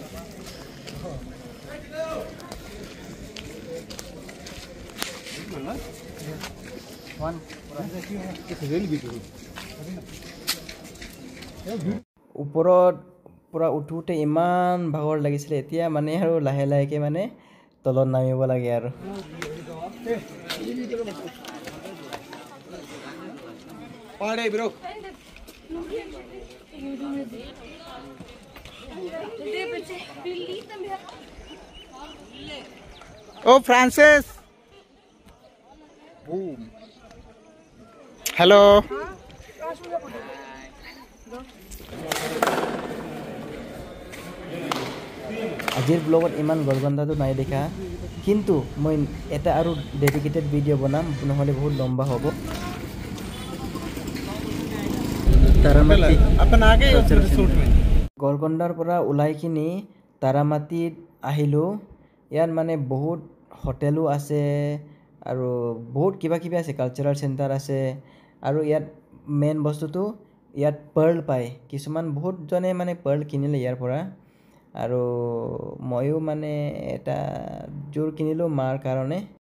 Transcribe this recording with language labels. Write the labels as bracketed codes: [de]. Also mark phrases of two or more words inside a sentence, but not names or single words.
[as] ওপৰত পুৰা উঠোতে ইমান ভাগৰ লাগিছিলে এতিয়া মানে আৰু লাহেকে মানে তলত নামিব লাগে আৰু [hi] ओ फ्रांसिस हेलो [as] আজিৰ ব্লগত ইমান গোলকণ্ডাটো নাই দেখা কিন্তু মই এটা আৰু [en] dedicated video' [as] বনাম নহ'লে বহুত লম্বা হ'ব গোলকণ্ডাৰ পৰা ওলাই কিনি তাৰামাটিত আহিলোঁ ইয়াত মানে বহুত হোটেলো আছে আৰু বহুত কিবা আছে [en] cultural center [as] আছে আৰু ইয়াত মেইন বস্তুটো ইয়াত পাৰ্ল পায় কিছুমান বহুতজনে মানে পাৰ্ল কিনিলে ইয়াৰ পৰা আৰু ময়ো মানে এটা জোৰ কিনিলোঁ মাৰ কাৰণে